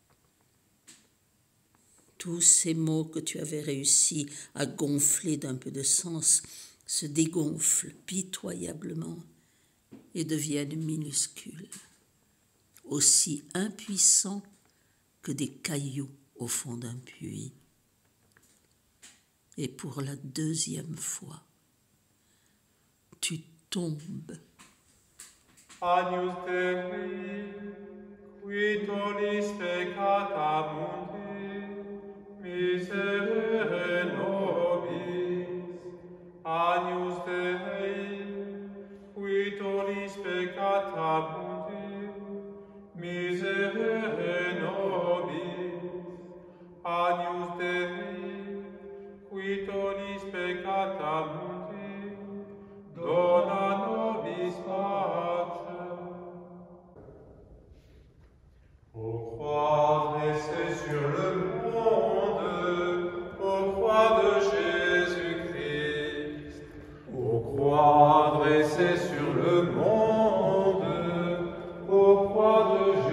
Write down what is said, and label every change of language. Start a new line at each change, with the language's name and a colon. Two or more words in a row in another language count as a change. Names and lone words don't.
French: Tous ces mots que tu avais réussi à gonfler d'un peu de sens se dégonflent pitoyablement et deviennent minuscules, aussi impuissants que des cailloux au fond d'un puits. Et pour la deuxième fois, tu tombes.
Latin: Agnus Dei, qui tollis peccata mundi, miserere nobis. Agnus Dei, qui tollis peccata mundi, miserere nobis. Agnus Dei, qui tollis peccata mundi, dona nobis pace.
French: Ô croix dressée sur le monde, ô croix de Jésus-Christ, ô croix dressée sur le monde, ô croix de